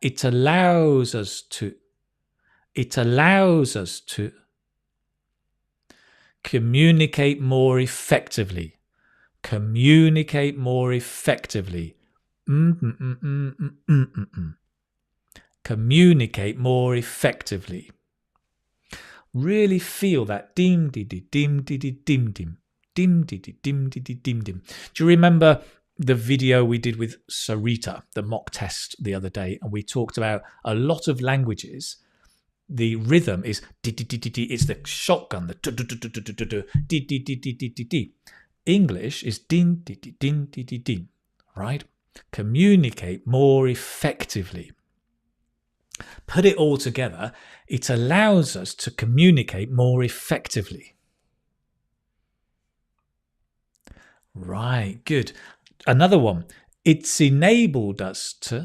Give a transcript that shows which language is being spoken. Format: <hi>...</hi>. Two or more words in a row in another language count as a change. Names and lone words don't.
<en>It allows us to communicate more effectively. Communicate more effectively. Communicate more effectively. Really feel that dim di di dim di di dim dim dim di di dim di di dim dim. Do you remember the video we did with Sarita, the mock test the other day, and we talked about a lot of languages. The rhythm is di di di di di. It's the shotgun, the di di di di di di di. English is din di di din di di din. Right? Communicate more effectively. Put it all together. It allows us to communicate more effectively. Right, good. Another one. It's enabled us to.</en>